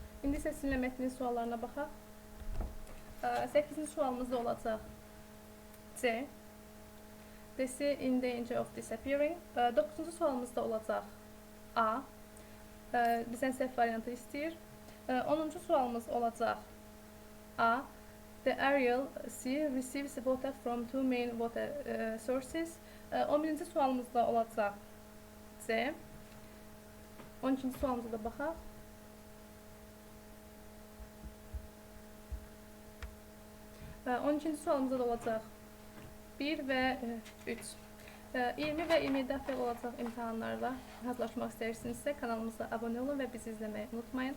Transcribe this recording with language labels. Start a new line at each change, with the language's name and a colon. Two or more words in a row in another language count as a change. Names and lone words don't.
Azerbaijani: İndi isə sizinlə mətnin suallarına baxaq. 8-ci sualımızda olacaq C.
English: This is in danger of disappearing.
Azerbaijani: 9-cu sualımızda olacaq A. Bizdən səhv variantı istəyir. 10-cu sualımız olacaq A.
English: The Ariel Sea receives water from two main water sources.
Azerbaijani: 11-ci sualımızda olacaq C. 12-ci sualımıza da baxaq. 12-ci sualımızda da olacaq 1 və 3. 20 və 27 həftə olacaq imtahanlarla hazırlaşmaq istəyirsinizsə kanalımıza abunə olun və bizi izləməyi unutmayın.